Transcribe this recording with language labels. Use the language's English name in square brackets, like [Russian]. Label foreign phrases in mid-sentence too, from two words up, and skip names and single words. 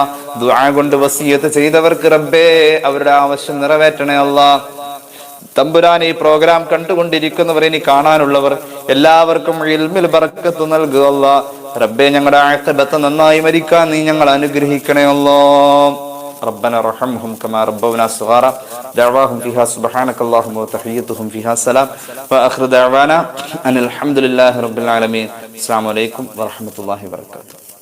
[Malayalam] ദുആ കൊണ്ട് വസിയത്ത് ചെയ്തവർക്ക് റബ്ബേ അവരുടെ ആവശ്യം നിറവേറ്റണേ അല്ലാഹ്. തമ്പുരാൻ, ഈ പ്രോഗ്രാം കണ്ടുകൊണ്ടിരിക്കുന്നവർ, ഇനി കാണാനുള്ളവർ എല്ലാവർക്കും ഇൽമിൽ ബറക്കത്ത് നൽകുക അല്ലാഹ്. റബ്ബേ, ഞങ്ങളുടെ ആഖിബത്ത് നന്നായി മരിക്കാൻ നീ ഞങ്ങളെ അനുഗ്രഹിക്കണേ അല്ലാഹ്. [Arabic] ربنا ارحمهم كما ربونا صغارا دعواهم فيها سبحانك اللهم وتحيتهم فيها سلام واخر دعوانا ان الحمد لله رب العالمين. السلام عليكم ورحمة الله وبركاته.